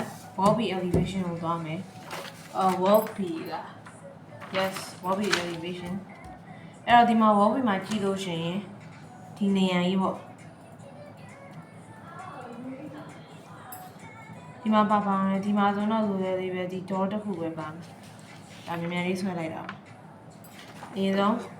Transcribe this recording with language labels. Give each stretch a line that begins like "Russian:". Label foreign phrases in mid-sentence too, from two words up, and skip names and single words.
English: wall elevation
Burmese: ကိုသွားမယ်wall B က
English: yes wall elevation
Burmese: အဲ့တော့ဒီမှာ wall မှာကြည့်လို့ရှိရင်ဒီနေရာကြီးပေါ့ဒီဒီမှာပါမယ်ဒီမှာဆိုတော့လိုလေလေးပဲဒီ door တစ်ခုပဲပါမယ်ဒါမြန်မြန်လေးဆွဲလိုက်တာအရင်ဆုံး